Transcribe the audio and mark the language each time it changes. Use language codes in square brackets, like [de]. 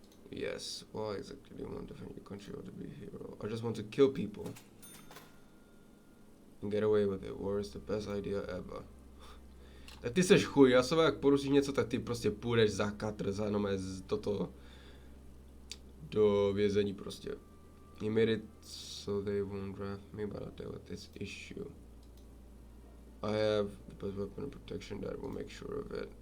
[en] Yes, why exactly do you want to defend your country or to be a hero? I just want to kill people. And get away with it. War is the best idea ever. [cs] Tak ty seš chuj, já se jak porušíš něco, tak ty prostě půjdeš za katr, za jenom toto do vězení prostě. [en] You made it so they won't draft me, but I'll deal with this issue. I have the best weapon and protection that will make sure of it.